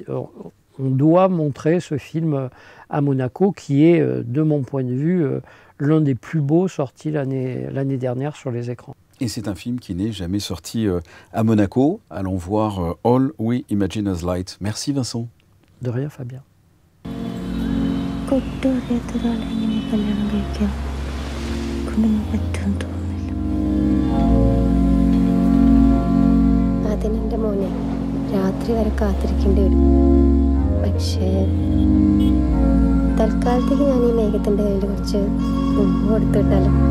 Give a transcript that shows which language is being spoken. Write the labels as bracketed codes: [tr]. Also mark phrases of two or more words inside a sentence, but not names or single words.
[fr] On doit montrer ce film à Monaco, qui est, de mon point de vue, l'un des plus beaux sortis l'année dernière sur les écrans. Et c'est un film qui n'est jamais sorti à Monaco. Allons voir All We Imagine as Light. Merci Vincent. De rien Fabien. [ml] പക്ഷേ തൽക്കാലത്തേക്ക് ഞാൻ ഈ മേഘത്തിൻ്റെ കയ്യിൽ കുറച്ച് ഉമ്മ കൊടുത്തിട്ടാലോ.